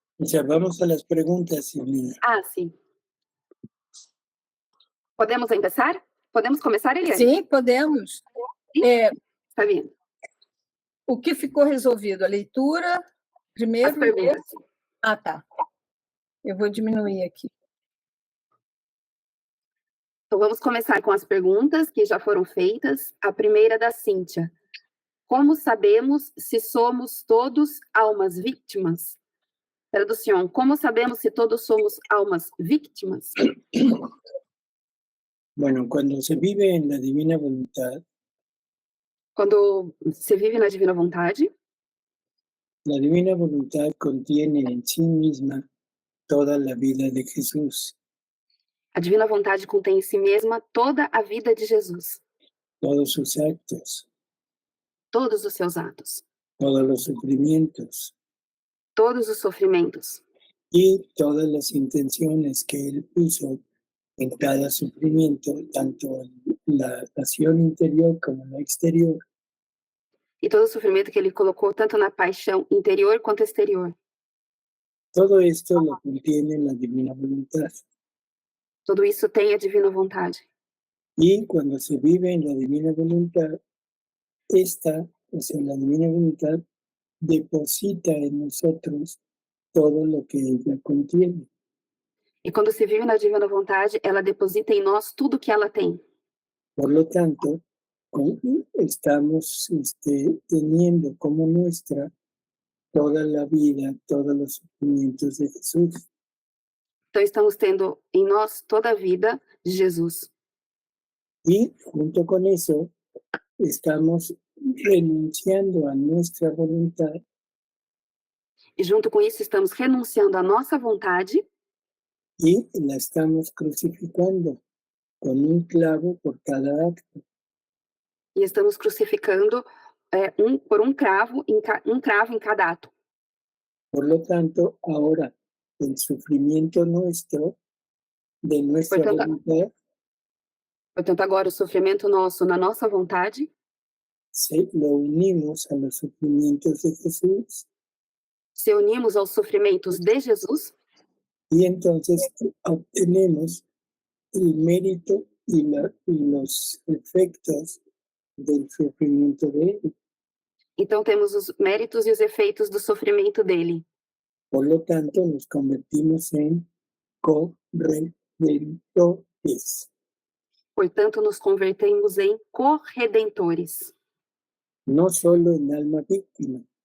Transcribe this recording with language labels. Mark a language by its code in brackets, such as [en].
[es] O sea, vamos a las preguntas, Yelena. [pt] Sim. Podemos começar? Podemos começar, Eliane? Sim, podemos. Está bem. O que ficou resolvido? A leitura primeiro? As perguntas. Tá. Eu vou diminuir aqui. Então, vamos começar com as perguntas que já foram feitas. A primeira da Cíntia. Como sabemos se somos todos almas vítimas? Tradução. Como sabemos se todos somos almas vítimas? [es] Bueno, cuando se vive en la divina voluntad, [pt] Quando se vive na divina vontade, [es] la divina voluntad contiene en sí misma toda la vida de Jesús, [pt] a divina vontade contém em si mesma toda a vida de Jesus, [es] todos sus actos, [pt] todos os seus atos, [es] todos los sufrimientos [pt] todos os sofrimentos [es] y todas las intenciones que Él puso en cada sufrimiento, tanto en la pasión interior como en la exterior, [pt] e todo o sofrimento que ele colocou tanto na paixão interior quanto exterior. [es] todo esto lo contiene la divina voluntad. [pt] Tudo isso tem a divina vontade. [es] Y cuando se vive en la divina voluntad, la divina voluntad deposita en nosotros todo lo que ella contiene. [pt] E quando se vive na divina vontade, ela deposita em nós tudo que ela tem. [es] Por lo tanto, estamos teniendo como nuestra toda la vida, todos los sufrimientos de Jesús. [pt] Então, estamos tendo em nós toda a vida de Jesus. [es] Y junto con eso, estamos renunciando a nuestra voluntad [pt] E junto com isso, estamos renunciando à nossa vontade [es] y la estamos crucificando con un clavo por cada acto. [pt] e estamos crucificando por um cravo em cada ato. [es] Por lo tanto, ahora el sufrimiento nuestro, de nuestra voluntad, [pt] Portanto, agora o sofrimento nosso na nossa vontade, [es] lo unimos a los sufrimientos de Jesús [pt] se unimos aos sofrimentos de Jesus, [es] y entonces obtenemos el mérito y los efectos del sufrimiento de Él. [pt] então temos os méritos e os efeitos do sofrimento dele. [es] Por lo tanto, nos convertimos en corredentores. [pt] Portanto, nos convertemos em corredentores. [es] No solo en alma víctima,